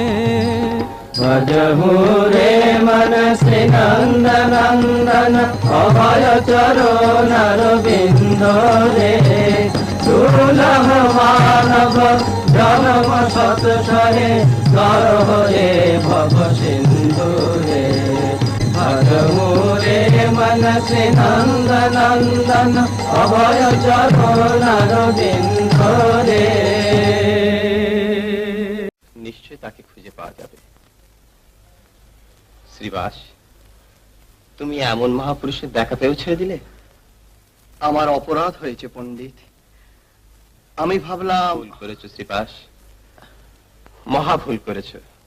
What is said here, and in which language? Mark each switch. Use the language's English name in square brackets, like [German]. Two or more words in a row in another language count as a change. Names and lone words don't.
[Bangla] ভজহু রে মন শ্রী নন্দ নন্দন, অভয় চরণ অরবিন্দ রে, দুলহ মানব জন্ম সত সহে তরহ এ ভব সিন্ধু রে। ভজহু রে মন শ্রী নন্দ নন্দন, অভয় চরণ অরবিন্দ রে। নিশ্চয় তাকে খুঁজে পাওয়া যাবে। শ্রীবাস, তুমি এমন মহাপুরুষের দেখা পেয়েও ছেড়ে দিলে? আমার অপরাধ হয়েছে পণ্ডিত, আমি ভাবলাম। ভুল করেছো শ্রীবাস, মহা ভুল করেছো।